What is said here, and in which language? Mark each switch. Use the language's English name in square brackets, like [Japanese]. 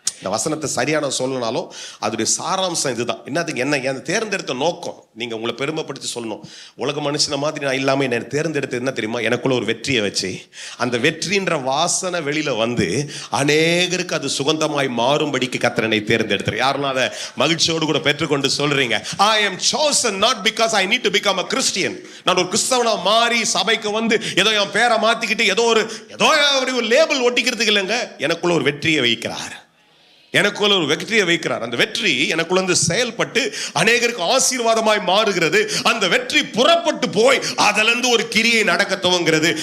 [Tamil] இந்த வசனத்தை சரியான சொல்லனாலும் அதோடைய சாராம்சம் இதுதான். என்னதுக்கு என்ன தேர்ந்தெடுத்த நோக்கம் நீங்க உங்களை பெருமைப்படுத்தி சொல்லணும். உலக மனுஷன மாதிரி நான் இல்லாமல் என்னை தேர்ந்தெடுத்து என்ன தெரியுமா, எனக்குள்ள ஒரு வெற்றியை வச்சு அந்த வெற்றின்ற வாசனை வெளியில வந்து அநேகருக்கு அது சுகந்தமாய் மாறும்படிக்கு கர்த்தர் என்னை தேர்ந்தெடுத்தார். யாரெல்லாம் அதை மகிழ்ச்சியோடு கூட பெற்றுக்கொண்டு சொல்றீங்க, [English] I am chosen not because I need to become a Christian. [Tamil] நான் ஒரு கிறிஸ்தவனா மாறி சபைக்கு வந்து ஏதோ என் பேரை மாத்திக்கிட்டு ஏதோ ஒரு லேபிள் ஒட்டிக்கிறதுக்கு இல்லைங்க. எனக்குள்ள ஒரு வெற்றியை வைக்கிறார், எனக்குள்ள ஒரு வெற்றியை வைக்கிறார். அந்த வெற்றி எனக்குள்ள வந்து செயல்பட்டு அநேகருக்கு ஆசீர்வாதமாய் மாறுகிறது. அந்த வெற்றி புறப்பட்டு போய் அதிலிருந்து ஒரு கிரியை நடக்க துவங்கிறது.